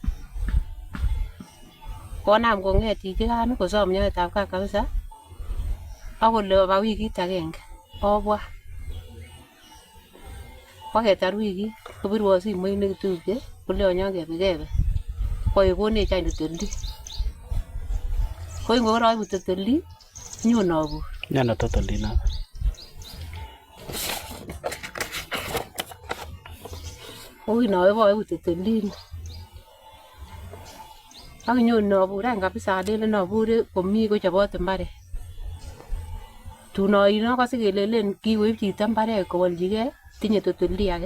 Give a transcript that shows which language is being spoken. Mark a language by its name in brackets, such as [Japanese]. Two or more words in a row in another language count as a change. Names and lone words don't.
[Kalenjin] Konam kong'et chichikan kosom nyoetab kat kabisa akole oba wikit agenge obwa. Koketar wikit kobirwon simoit nekitupche koleon nyon kebe kokonech any [English] title deed. [Kalenjin] Ko ngoroibu [English] title deed [Kalenjin] nyon abur. Nyano [English] title deed [Kalenjin] noton. Ui naibu [English] title deed. [Kalenjin] Ak nyon nabur any kabisa alele nabure komii kochobot mbaret. Tun oino akose kelelen kikoib chito mbaret kowoljigei tinye [English] title deed [Kalenjin] age.